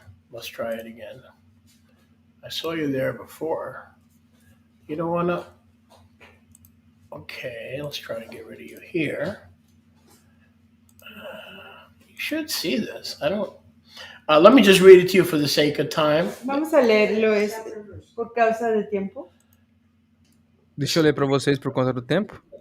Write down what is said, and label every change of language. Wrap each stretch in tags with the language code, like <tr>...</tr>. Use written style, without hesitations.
<en>Let's try it again. I saw you there before. You don't want to? Okay, let's try to get rid of you here. You should see this. I don't. Let me just read it to you for the sake of time.</en> <es>Vamos a leerlo por causa de tiempo.</es> <pt>Deixa eu ler para vocês por conta do tempo.</pt>